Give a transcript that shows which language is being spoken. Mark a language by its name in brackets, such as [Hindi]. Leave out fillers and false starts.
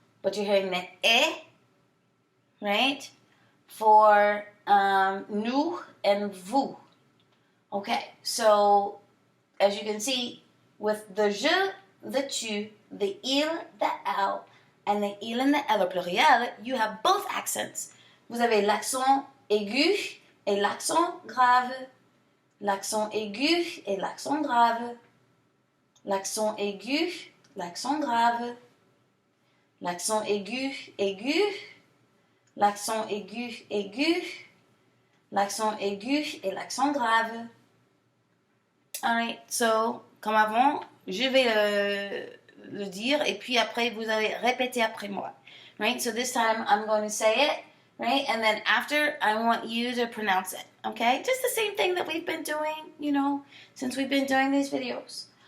[English] But you're hearing the eh, right? For nous and vous. Okay, so as you can see, with the je, the tu, the il, the elle, and the il and the elle au pluriel, you have both accents. [French] Vous avez l'accent aigu et l'accent grave. L'accent aigu et l'accent grave. L'accent aigu, l'accent grave. L'accent aigu, aigu. L'accent aigu, aigu. L'accent aigu et l'accent grave. [English] Alright, so, [French] comme avant, je vais le dire et puis après, vous allez répéter après moi. [English] Right, so this time I'm going to say it, right, and then after, I want you to pronounce it, okay? Just the same thing that we've been doing, you know, since we've been doing these videos.